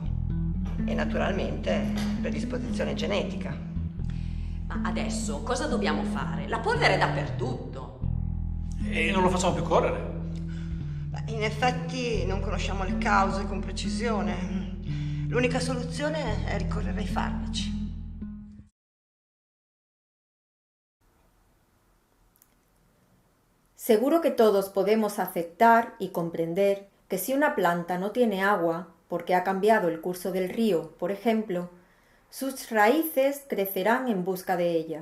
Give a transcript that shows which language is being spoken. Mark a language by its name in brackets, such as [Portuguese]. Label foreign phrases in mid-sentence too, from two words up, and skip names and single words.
[Italian] E naturalmente predisposizione genetica. Ma adesso cosa dobbiamo fare? La polvere è dappertutto. E non lo facciamo più correre. Beh, in effetti non conosciamo le cause con precisione. L'unica soluzione è ricorrere ai farmaci. [Spanish] Seguro que todos podemos aceptar y comprender que si una planta no tiene agua, porque ha cambiado el curso del río, por ejemplo, sus raíces crecerán en busca de ella.